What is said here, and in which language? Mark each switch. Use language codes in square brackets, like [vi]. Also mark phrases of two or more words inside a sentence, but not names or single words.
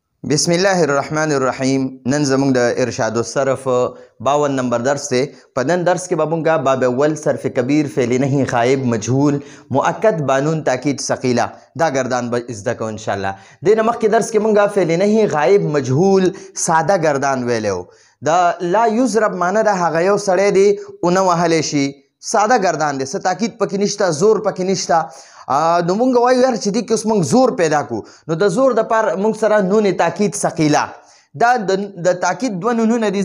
[ar] بسم الله الرحمن الرحیم. [ps] نن زموږ د ارشاد الصرف 52 نمبر درس دی. په نن درس کې به موږ باب اول صرف کبیر فعل نهی غایب مجهول مؤکد بانون تاکید ثقیله دا گردان به زده کوو [ar] ان شاء الله. [ps] د مخکې درس کې موږ فعل نهی غایب مجهول ساده گردان ویلو. دا [ar] لا یضرب [ps] معنی د هغه یو سړی دی اونه وهلی شي، ساده گردان دی، څه تاکید پکې نشته، زور پکې نشته. نو مونږ وایو یار چې دې کې اوس مونږ زور پیدا کړو، نو د زور دپاره مونږ سره نون تاکید ثقیله دا د تاکید دوه نونونه دي.